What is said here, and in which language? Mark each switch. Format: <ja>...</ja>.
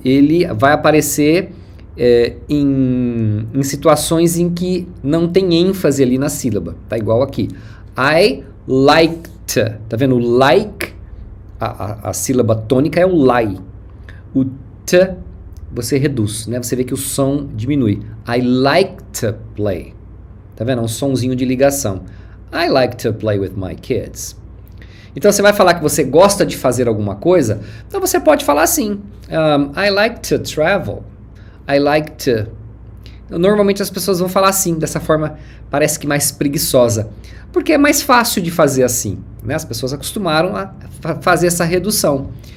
<pt>Ele vai aparecer em situações em que não tem ênfase ali na sílaba. Tá igual aqui.</pt> <en>I liked.</en> <pt>Tá vendo? O like, a sílaba tônica é o lie. O t você reduz, né? Você vê que o som diminui.</pt> <en>I like to play.</en> <pt>Tá vendo? É um sonzinho de ligação.</pt> <en>I like to play with my kids.</en> <pt>Então você vai falar que você gosta de fazer alguma coisa, então você pode falar assim.</pt> <en>I like to travel. I like to...</en> <pt>Normalmente as pessoas vão falar assim, dessa forma parece que mais preguiçosa. Porque é mais fácil de fazer assim, né? As pessoas acostumaram a fazer essa redução.</pt>